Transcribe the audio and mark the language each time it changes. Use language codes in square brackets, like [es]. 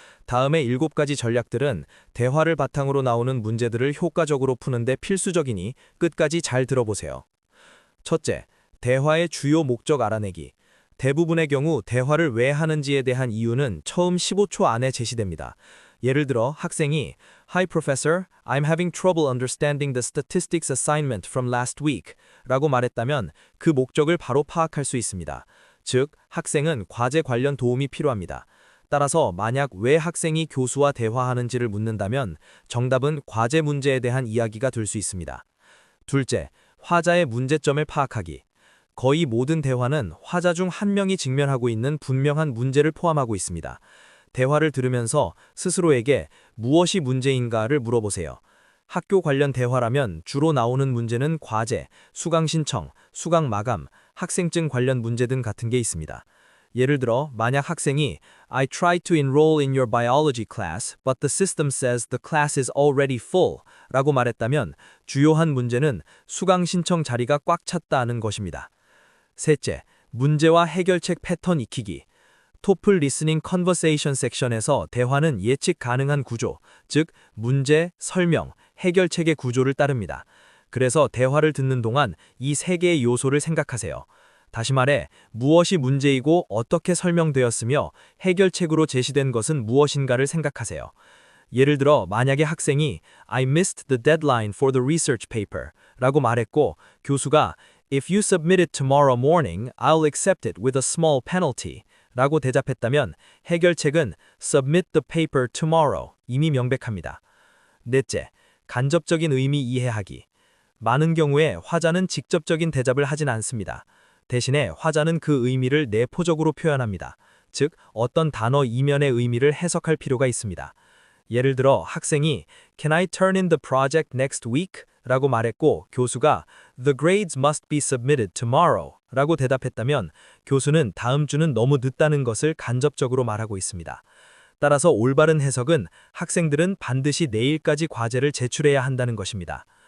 [ko] 다음의 7가지 전략들은 대화를 바탕으로 나오는 문제들을 효과적으로 푸는데 필수적이니 끝까지 잘 들어보세요. 첫째, 대화의 주요 목적 알아내기. 대부분의 경우 대화를 왜 하는지에 대한 이유는 처음 15초 안에 제시됩니다. 예를 들어 학생이 [en] Hi professor, I'm having trouble understanding the statistics assignment from last week [ko] 라고 말했다면 그 목적을 바로 파악할 수 있습니다. 즉, 학생은 과제 관련 도움이 필요합니다. 따라서 만약 왜 학생이 교수와 대화하는지를 묻는다면 정답은 과제 문제에 대한 이야기가 될 수 있습니다. 둘째, 화자의 문제점을 파악하기. 거의 모든 대화는 화자 중 한 명이 직면하고 있는 분명한 문제를 포함하고 있습니다. 대화를 들으면서 스스로에게 무엇이 문제인가를 물어보세요. 학교 관련 대화라면 주로 나오는 문제는 과제, 수강 신청, 수강 마감, 학생증 관련 문제 등 같은 게 있습니다. 예를 들어 만약 학생이 [en] I tried to enroll in your biology class, but the system says the class is already full [ko] 라고 말했다면 주요한 문제는 수강 신청 자리가 꽉 찼다는 것입니다. 셋째, 문제와 해결책 패턴 익히기. 토플 리스닝 컨버세이션 섹션에서 대화는 예측 가능한 구조, 즉 문제, 설명, 해결책의 구조를 따릅니다. 그래서 대화를 듣는 동안 이 3개의 요소를 생각하세요. 다시 말해, 무엇이 문제이고 어떻게 설명되었으며 해결책으로 제시된 것은 무엇인가를 생각하세요. 예를 들어 만약에 학생이 [en] I missed the deadline for the research paper [ko] 라고 말했고 교수가 [en] If you submit it tomorrow morning, I'll accept it with a small penalty [ko] 라고 대답했다면 해결책은 [en] Submit the paper tomorrow [ko] 이미 명백합니다. 넷째, 간접적인 의미 이해하기. 많은 경우에 화자는 직접적인 대답을 하진 않습니다. 대신에 화자는 그 의미를 내포적으로 표현합니다. 즉, 어떤 단어 이면의 의미를 해석할 필요가 있습니다. 예를 들어 학생이 [en] Can I turn in the project next week? [ko] 라고 말했고 교수가 [en] The grades must be submitted tomorrow [ko] 라고 대답했다면 교수는 다음 주는 너무 늦다는 것을 간접적으로 말하고 있습니다. 따라서 올바른 해석은 학생들은 반드시 내일까지 과제를 제출해야 한다는 것입니다.